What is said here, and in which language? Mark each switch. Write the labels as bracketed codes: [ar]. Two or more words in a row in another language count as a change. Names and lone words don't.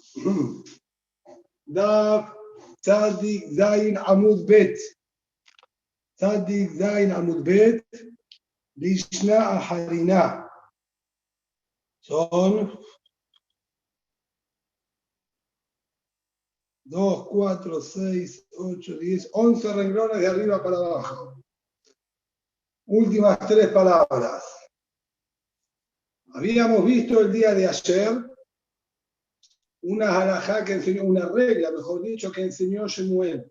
[he] דף צדי זין עמוד בית. צדי זין עמוד בית. [arc] לישנא אחרינא. [es] Son 2, 4, 6, 8, 10, 11 renglones de arriba para abajo. Últimas 3 palabras. Habíamos visto el día de ayer una halajá que enseñó, una regla, mejor dicho, que enseñó Shemuel.